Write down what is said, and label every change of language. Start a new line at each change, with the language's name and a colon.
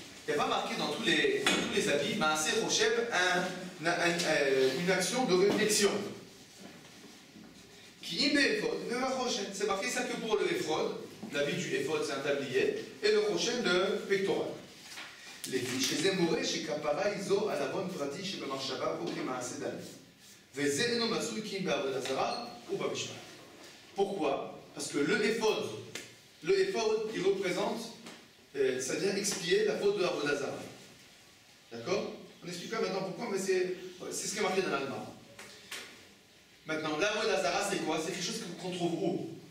French: Il n'y a pas marqué dans tous les habits maaseh choshev une action de réflexion.
Hebrew: Ki im be'ephod ve'vachoshen.
French: C'est marqué ça que pour le ephod. L'habit du ephod c'est un tablier et le choshen le pectoral.
Hebrew: לפי שזה מורה שכפרה היא זו על עוון פרטי שבמחשבה או כמעשה דמים. וזה אינו מצוי כי אם בעבודה זרה
French: ou
Hebrew: במשפט.
French: Pourquoi? Parce que le ephod, il représente, c'est-à-dire expier la faute de Avodah Zara. D'accord? On expliquera maintenant pourquoi, mais c'est ce qui est marqué dans l'Alma. Maintenant, l'Avodah Zara, c'est quoi? C'est quelque chose qu'on trouve où?